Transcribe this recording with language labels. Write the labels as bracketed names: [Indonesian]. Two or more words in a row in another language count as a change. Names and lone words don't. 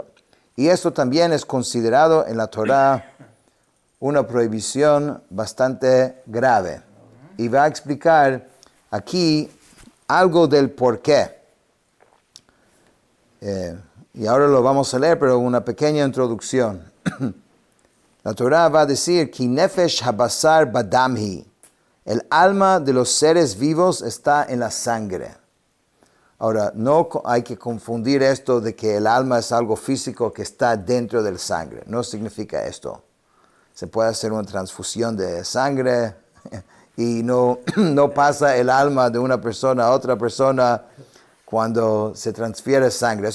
[Spanish] Y esto también es considerado en la Torah una prohibición bastante grave. Y va a explicar aquí algo del por qué. Y ahora lo vamos a leer, pero una pequeña introducción. La Torah va a decir, [Hebrew] כי נפש הבשר בדם היא. [Spanish] El alma de los seres vivos está en la sangre. Ahora, no hay que confundir esto de que el alma es algo físico que está dentro del sangre. No significa esto. Se puede hacer una transfusión de sangre y no, no pasa el alma de una persona a otra persona cuando se transfiere sangre.